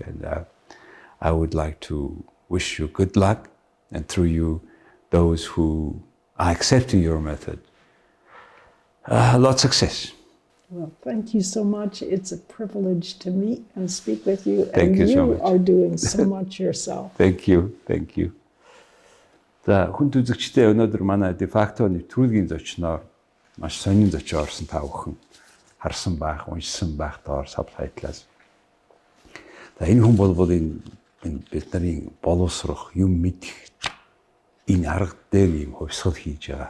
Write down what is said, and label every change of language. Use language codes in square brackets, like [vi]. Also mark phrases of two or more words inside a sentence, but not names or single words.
[en] And I would like to wish you good luck, and through you, those who are accepting your method, a lot of success. Well, thank you so much. It's a privilege to meet and speak with you. Thank and you so much. are doing so much yourself. Thank you. Thank you. [mn] За хүнд үзэгчдээ өнөөдөр манай дефакто нэвтрүүлгийн зочноор маш сонин зочид орсон та бүхэн харсан байх, уншсан байх доор сабтайтлаас. За энэ хүн бол энэ бид нарын боловсрох, юм мэдэх энэ арга дээр юм хувьсгал хийж байгаа.